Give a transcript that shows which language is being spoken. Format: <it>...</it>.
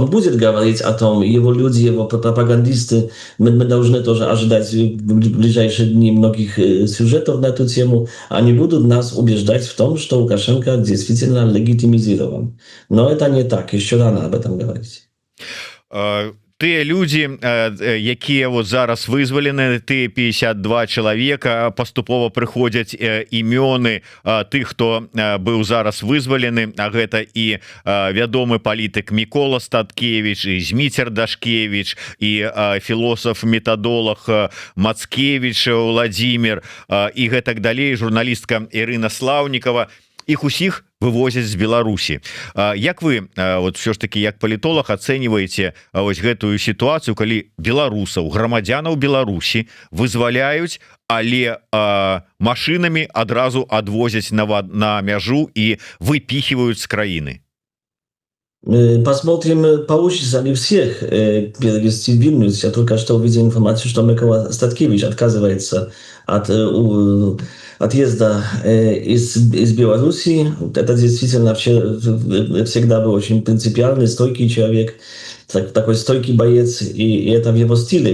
<ru>Он будет говорить о том, его люди, его пропагандисты, мы должны тоже ожидать в ближайшие дни многих сюжетов на эту тему, они будут нас убеждать в том, что Лукашенко действительно легитимизирован. Но это не так, еще рано об этом говорить.</ru> <be>Тыя людзі якія вот зараз вызвалены, тыя 52 чалавека, паступова прыходзяць імёны тых, хто быў зараз вызвалены, а гэта і вядомы палітык Мікола Статкевич, і Зміцер Дашкевич, і філосаф-метадолог Мацкевич Владимир, і гэтак далей, журналістка Ірына Слаўнікова. Іх усіх вывозяць з Беларусі. Як вы вот все ж таки як палітолог ацэньваеце вось гэтую сітуацыю, калі беларусаў, грамадзянаў Беларусі вызваляюць, але машинамі адразу адвозяць на мяжу і выпихивают з краіны?</be> <ru>Посмотрим, получится ли всех перевести в Вильнюс. Я только что увидел информацию, что Микола Статкевич отказывается от отъезда из Беларуси. Это действительно всегда был очень принципиальный, стойкий человек, такой стойкий боец, и это в его стиле.</ru>